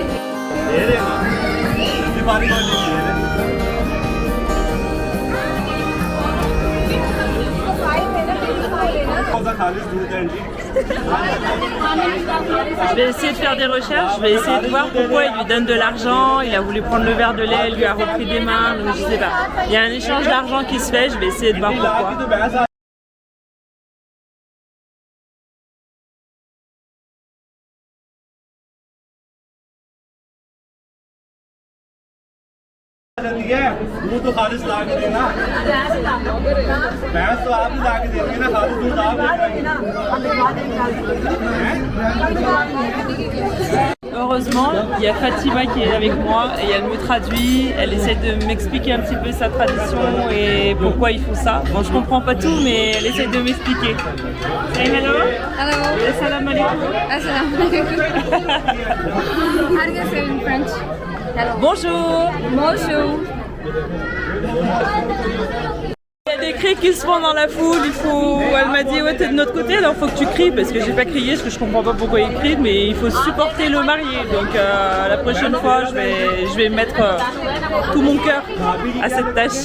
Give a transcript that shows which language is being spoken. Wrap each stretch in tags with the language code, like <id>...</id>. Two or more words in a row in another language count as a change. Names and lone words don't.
<fr>Je vais essayer de faire des recherches, je vais essayer de voir pourquoi il lui donne de l'argent, il a voulu prendre le verre de lait, elle lui a repris des mains, donc je sais pas. Il y a un échange d'argent qui se fait, je vais essayer de voir pourquoi.</fr> <hi>दूध तो खालिश ला के देना भैंस तो आप ही ला के देंगे ना खालिश दूध आप</hi> <fr>Heureusement, il y a Fatima qui est avec moi et elle me traduit, elle essaie de m'expliquer un petit peu sa tradition et pourquoi ils font ça. Bon, je comprends pas tout, mais elle essaie de m'expliquer.</fr> <en>Say hello. Hello.</en> <ar>السلام عليكم. السلام عليكم.</ar> <en>How do you say in French? Hello.</en> <fr>Bonjour. Bonjour. Il y a des cris qui se font dans la foule, elle m'a dit ouais t'es de notre côté alors faut que tu cries parce que j'ai pas crié parce que je comprends pas pourquoi ils crient mais il faut supporter le marié donc la prochaine fois je vais mettre tout mon cœur à cette tâche.</fr>